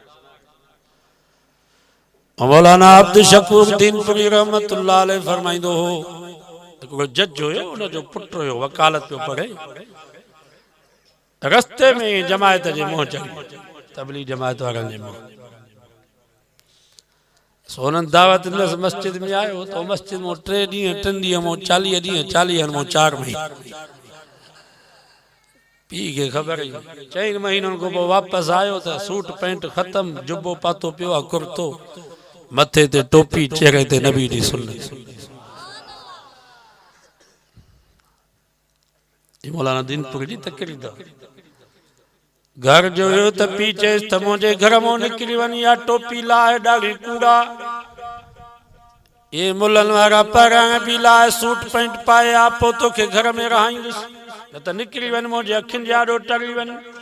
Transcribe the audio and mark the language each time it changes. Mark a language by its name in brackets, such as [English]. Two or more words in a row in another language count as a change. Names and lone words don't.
[Sindhi] मौलाना अब्दुल शकूर दीनपुरी रहमतुल्लाह अलैह फरमाईंदो हो, हिकिड़ो जज हुयो, उनजो पुटु हुयो, वकालत पियो पढ़े, रस्ते में जमायत जे मुंहुं चढ़ी, तबलीग जमायत वारनि जे मुंहुं। सो हुननि दावत ॾिनसि, मस्जिद में आयो त मस्जिद में 3 ॾींहं 3 ॾींहं में 40 ॾींहं 40 में 4 महीना पी के ख़बर ही 4 महीननि खां पोइ वापसि आयो त [English] suit pant [Sindhi] ख़तम, जुबो पातो पियो आहे, कुर्तो मथे ते टोपी, चेहरे ते नबी जी सुन्नत। मौलाना दीनपुरी जी तकरीर दा घर जो हुयो त पी चएसि त मुंहिंजे घर मां निकिरी वञी, या टोपी लाहे, ॾाढी कूड़ा, ये मुलनि वारा पैरां बि लाहे, [English] suit pant [Sindhi] पाए आ, पोइ तोखे घर में रहाईंदुसि, न त निकिरी वञ, मुंहिंजे अखियुनि जे आॾो टरी वञ।